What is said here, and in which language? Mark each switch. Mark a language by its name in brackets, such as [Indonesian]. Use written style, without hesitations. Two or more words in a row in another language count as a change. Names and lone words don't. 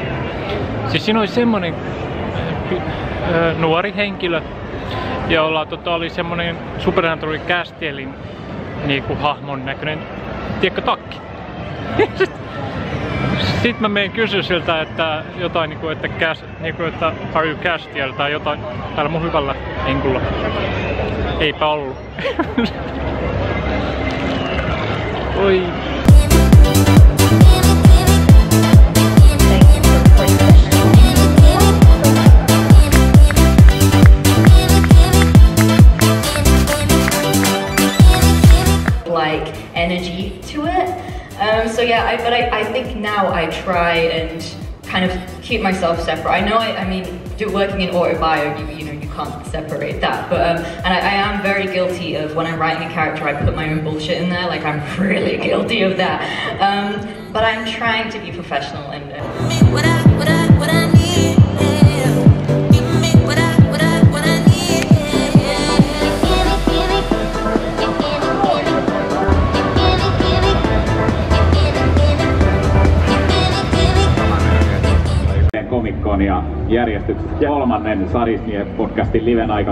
[Finnish] Siis siinä oli semmonen nuori henkilö, jolla oli semmonen Supernatural Castielin niinku hahmon näköinen, tiedätkö, takki. Sitten mä menen kysyä siltä, että jotain niinku, että [English] are you Castiel [Finnish] tai jotain täällä mun hyvällä henkulla. Eipä ollut. Oi. [English] Like energy to it. So yeah, but I think now I try and kind of keep myself separate. I know, I mean, working in autobio, you know, you can't separate that. But and I am very guilty of when I'm writing a character, I put my own bullshit in there. Like I'm really guilty of that. But I'm trying to be professional and. What I need. [Finnish] Komikkoon ja järjestyksessä kolmannen Sarismiehet-podcastin liven aika.